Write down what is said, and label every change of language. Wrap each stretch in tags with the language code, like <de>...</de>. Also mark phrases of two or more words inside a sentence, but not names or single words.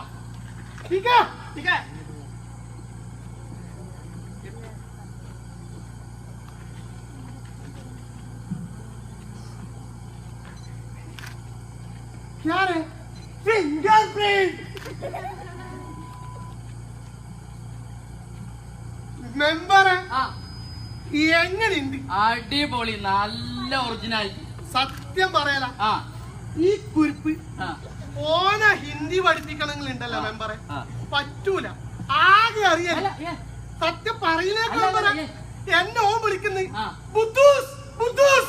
<hi>ठीक है? ठीक है. क्या रे? फिंगरप्रिंट. मेंबर है.</hi> <ml>എങ്ങനെയുണ്ട്? അടിപൊളി, നല്ല ഒറിജിനാലിറ്റി. സത്യം പറയല ഈ കുരിപ്പ് ഓന ഹിന്ദി പഠിപ്പിക്കണമെങ്കിലുണ്ടല്ലോ മെമ്പറെ പറ്റൂല. ആകെ അറിയാല സത്യം പറയുന്നേക്കാ എന്നെ ഓൻ വിളിക്കുന്നു ബുദ്ധൂസ് ബുദ്ധൂസ്.</ml>